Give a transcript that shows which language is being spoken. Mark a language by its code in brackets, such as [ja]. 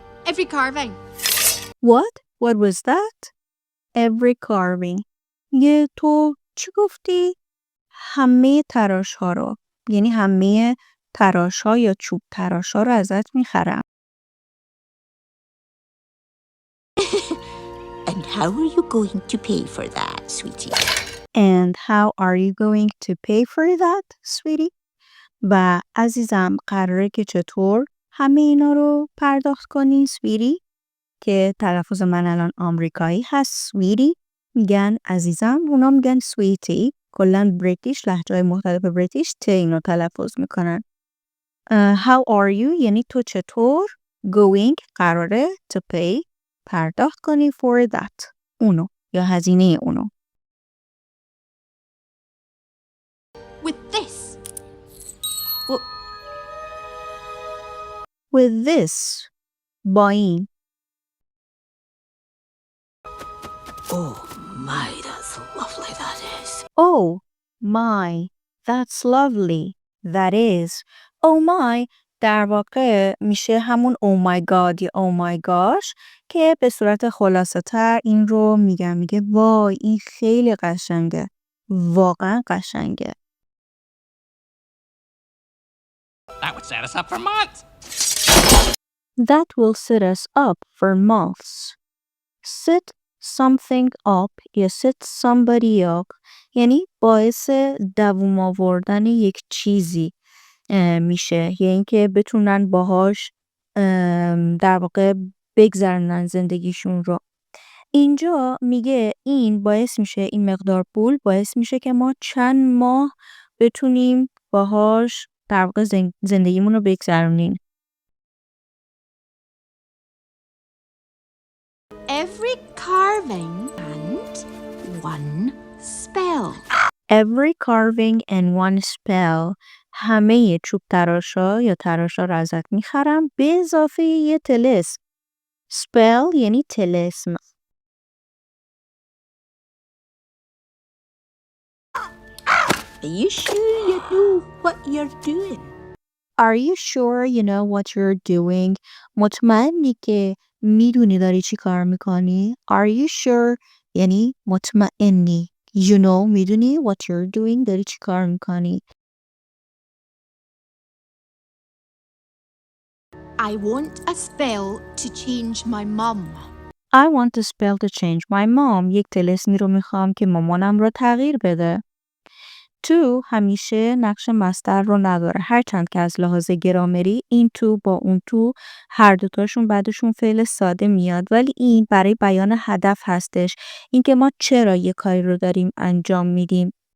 [en] Every carving. What? What was that? Every carving. [fa] یه تو چی گفتی؟ همه تراش ها رو. یعنی همه تراش ها یا چوب تراش ها رو ازت میخرم. [en] And how are you going to pay for that, sweetie? And how are you going to pay for that, sweetie? [fa] و عزیزم قراره که چطور همه اینا رو پرداخت کنی sweetie؟ که تلفظ من الان آمریکایی هست sweetie میگن عزیزم، اونا میگن sweetie. کلن بریتیش لهجه‌های مختلف بریتیش ت اینو تلفظ میکنن. [en] How are you [fa] یعنی تو چطور. [en] Going [fa] قراره [en] to pay [fa] پرداخت کنی [en] for that [fa] اونو یا هزینه اونو. [en] With this. What? With this. [fa] با این. [en] Oh my, that's lovely, that is. Oh my, that's lovely. That is. [fa] Oh my در واقع میشه همون [en] oh my god [fa] یا [en] oh my gosh [fa] که به صورت خلاصه تر این رو میگه وای این خیلی قشنگه. واقعا قشنگه. [en] That would set us up for months. That will set us up for months. Set something up [fa] یا [en] set somebody up [fa] یعنی باعث دووم آوردن یک چیزی میشه یا اینکه بتونن باهاش در واقع بگذرنن زندگیشون رو. اینجا میگه این باعث میشه این مقدار پول باعث میشه که ما چند ماه بتونیم باهاش در واقع زندگیمون رو بگذرونیم. [en] Every carving And one spell. Every carving and one spell [fa] همه چوب تراشا یا تراشا رو ازت میخرم به اضافه یه طلسم. spell یعنی طلسم. [en] Are you sure you know what you're doing? Are you sure you know what you're doing? [fa] مطمئنی که میدونی داری چی کار میکنی؟ [en] Are you sure [fa] یعنی مطمئنی. [en] You know [fa] میدونی [en] what you're doing [fa] داری چی کار میکنی. [en] I want a spell to change my mum. I want a spell to change my mom. [fa] یک طلسمی رو میخوام که مامانم رو تغییر بده. to همیشه نقش مصدر رو نداره. هرچند که از لحاظ گرامری این تو با اون تو هر دوتاشون بعدشون فعل ساده میاد ولی این برای بیان هدف هستش. اینکه ما چرا یه کاری رو داریم انجام میدیم.